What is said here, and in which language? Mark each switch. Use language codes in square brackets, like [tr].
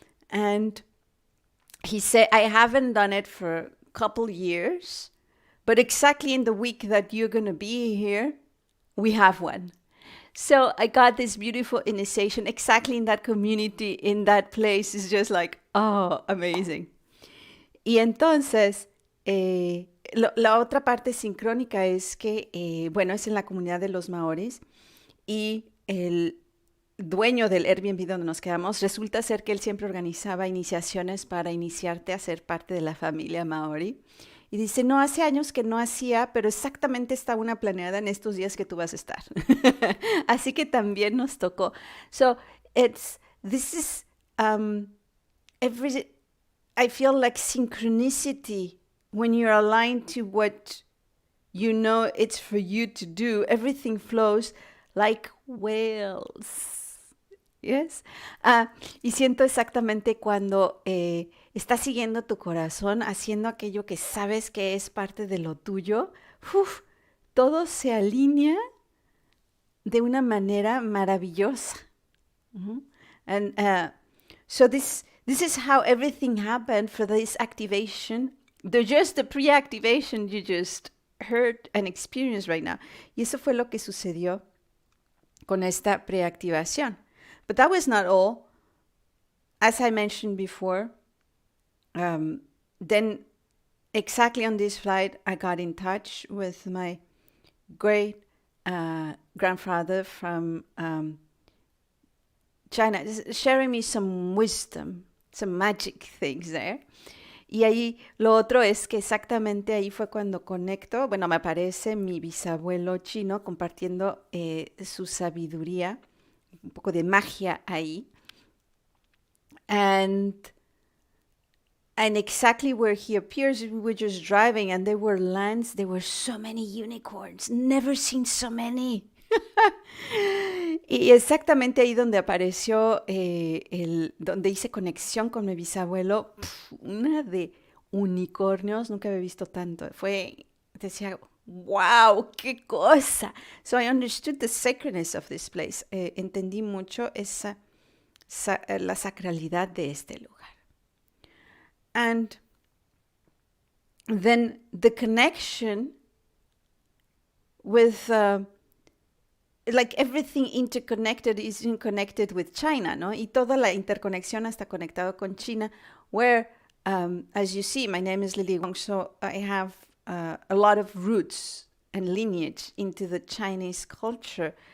[en] And he said, I haven't done it for a couple years, but exactly in the week that you're going to be here, we have one. So I got this beautiful initiation exactly in that community, in that place. It's just like, oh, amazing. [es] Y entonces, la otra parte sincrónica es que, bueno, es en la comunidad de los maoris y el dueño del Airbnb donde nos quedamos, resulta ser que él siempre organizaba iniciaciones para iniciarte a ser parte de la familia maori. Y dice, no, hace años que no hacía, pero exactamente está una planeada en estos días que tú vas a estar. Así que también nos tocó. [en] So, this is, I feel like synchronicity, when you're aligned to what you know it's for you to do, everything flows like whales. Yes. [es] Y siento exactamente cuando estás siguiendo tu corazón, haciendo aquello que sabes que es parte de lo tuyo, todo se alinea de una manera maravillosa. [en] And so this is how everything happened for this activation. Just the pre-activation you just heard and experienced right now. [es] Y eso fue lo que sucedió con esta preactivación. [en] But that was not all. As I mentioned before, then exactly on this flight, I got in touch with my great grandfather from China, sharing me some wisdom, some magic things there. [es] Y ahí lo otro es que exactamente ahí fue cuando conecto, bueno, me aparece mi bisabuelo chino compartiendo su sabiduría, un poco de magia ahí. [en] And exactly where he appears, we were just driving and there were lands, there were so many unicorns, never seen so many. [es] Y exactamente ahí donde apareció, donde hice conexión con mi bisabuelo, una de unicornios, nunca había visto tanto. Decía, wow, qué cosa. [en] So I understood the sacredness of this place. [es] Entendí mucho la sacralidad de este lugar. [en] And then the connection with like everything interconnected is connected with China, ¿no? [es] Y toda la interconexión está conectado con China, [en] where, as you see, my name is Lily Wong, so I have a lot of roots and lineage into the Chinese culture.